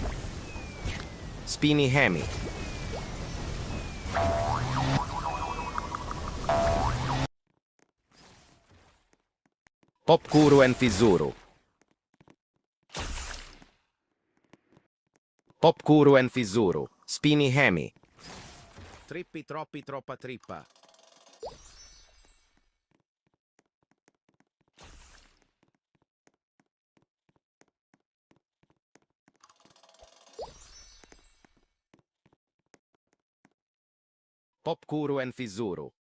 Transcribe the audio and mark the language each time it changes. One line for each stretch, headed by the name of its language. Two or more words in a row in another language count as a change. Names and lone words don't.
Italian: Spini Hemi. Popcuru and FIZZURU. Popcuru and FIZZURU. Spini Hemi. Trippi troppi troppa trippa. Popcuru and FIZZURU.